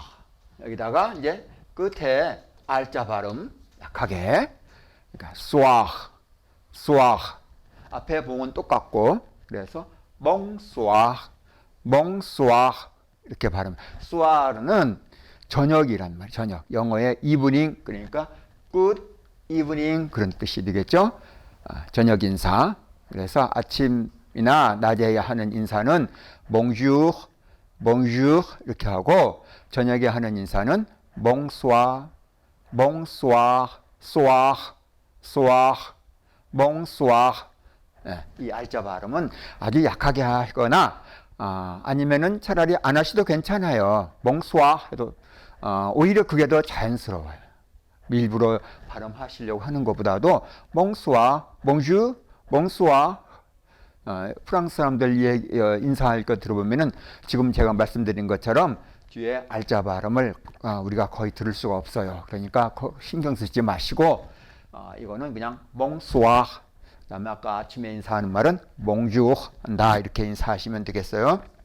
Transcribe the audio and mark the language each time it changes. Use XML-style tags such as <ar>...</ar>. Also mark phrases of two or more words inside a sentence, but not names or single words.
<ko>여기다가 이제 끝에 알자 발음 약하게. 그러니까 쏴. 앞에 봉은 똑같고 그래서 멍쏴 이렇게 발음. 쏴는 저녁이란 말이에요. 저녁. 영어의 이브닝 그러니까</ko> <en>good evening</en> <ko>그런 뜻이 되겠죠. 저녁 인사. 그래서 아침이나 낮에 하는 인사는 bonjour 이렇게 하고 저녁에 하는 인사는 bonsoir 이 알자 발음은 아주 약하게 하거나 아니면은 차라리 안 하셔도 괜찮아요. bonsoir 해도 오히려 그게 더 자연스러워요. 일부러 발음하시려고 하는 것보다도</ko> <fr>bonsoir, bonjour,</fr> <ko>프랑스 사람들 인사할 거 들어보면은 지금 제가 말씀드린 것처럼 뒤에 알자 발음을 우리가 거의 들을 수가 없어요. 그러니까 신경 쓰지 마시고 이거는 그냥 bonsoir. 그다음에 아까 아침에 인사하는 말은 bonjour 한다 이렇게 인사하시면 되겠어요.</ko>